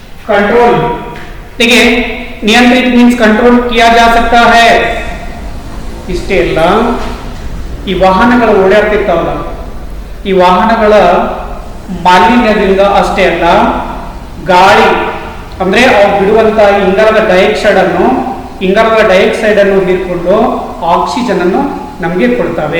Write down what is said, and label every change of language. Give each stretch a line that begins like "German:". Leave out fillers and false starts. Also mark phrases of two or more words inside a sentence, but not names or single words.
Hindi: कंट्रोल, देखिए नियंत्रित
English: means control
Hindi: किया जा सकता है.
Kannada: ಇಷ್ಟೇ ಇಲ್ಲ, ಈ ವಾಹನಗಳು ಓಡಾಡ್ತಿರ್ತಾವಲ್ಲ, ಈ ವಾಹನಗಳ ಮಾಲಿನ್ಯದಿಂದ ಅಷ್ಟೇ ಅಲ್ಲ, ಗಾಳಿ ಅಂದ್ರೆ ಅವು ಬಿಡುವಂತ ಇಂಗಾಲದ ಡೈಆಕ್ಸೈಡ್ ಅನ್ನು ಹೀರ್ಕೊಂಡು ಆಕ್ಸಿಜನ್ ಅನ್ನು ನಮಗೆ ಕೊಡ್ತವೆ.